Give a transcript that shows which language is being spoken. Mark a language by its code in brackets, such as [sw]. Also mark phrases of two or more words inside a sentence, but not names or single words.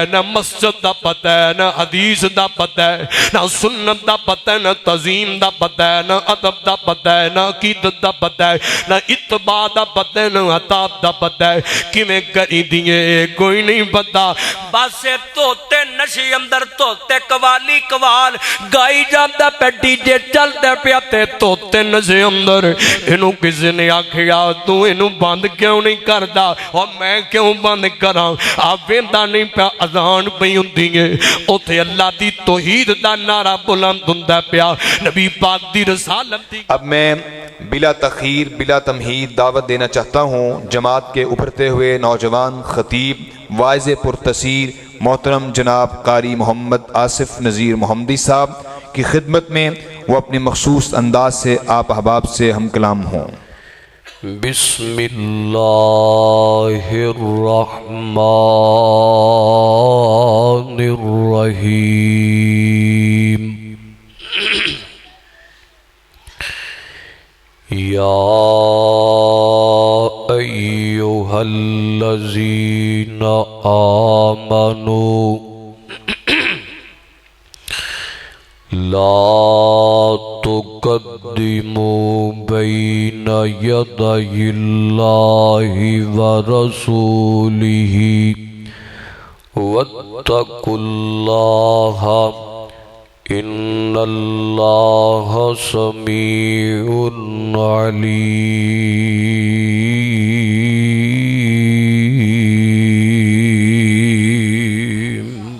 [pa] نہ مسجد دا پتہ ہے نہ حدیث دا پتہ ہے نہ سنت دا پتہ ہے نہ تعظیم دا پتہ ہے نہ ادب دا پتہ ہے نہ عقیدت دا پتہ ہے نہ اتباع دا پتہ ہے نہ عطاب دا پتہ ہے کیویں کری دیے کوئی نہیں پتہ بس توتے نشی اندر توتے قوالی قوال گائی جاندہ پہ ڈی جے چل دے پیا تے توتے نشی اندر انہوں کسی نے آکھیا تو انہوں بند کیوں نہیں کردا اور میں کیوں بند کراں آپ ویندہ نہیں پیا اذان پہ ہوندی ہے اوتھے اللہ دی توحید دا نعرہ بلند ہوندا پیا نبی پاک دی رسالت دی۔ [ur] اب میں بلا تخیر بلا تمہید دعوت دینا چاہتا ہوں جماعت کے ابھرتے ہوئے نوجوان خطیب واعظ پرتاثیر محترم جناب قاری محمد آصف نذیر محمدی صاحب کی خدمت میں وہ اپنے مخصوص انداز سے آپ احباب سے ہم کلام ہوں۔ [ar] بسم اللہ الرحمن الرحیم یا ایہا الذین آمنوا لا تقدموا بین یدی اللہ ورسولہ واتقوا اللہ ان اللہ سمیع علیم۔